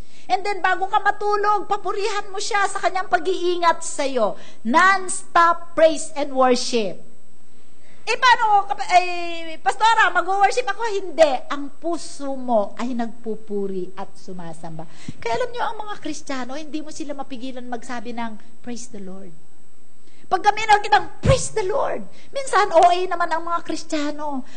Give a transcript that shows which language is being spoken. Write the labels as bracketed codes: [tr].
[en] And then, [tl] bago ka matulog, papurihan mo siya sa kanyang pag-iingat sa iyo. [en] Non-stop praise and worship. [tl] Paano, Pastora, mag-worship ako? Hindi. Ang puso mo ay nagpupuri at sumasamba. Kaya alam niyo, ang mga Kristiyano, hindi mo sila mapigilan magsabi ng, [en] praise the Lord. [tl] Pag kami nakikitang, [en] praise the Lord. [tl] Minsan, OA naman ang mga Kristiyano.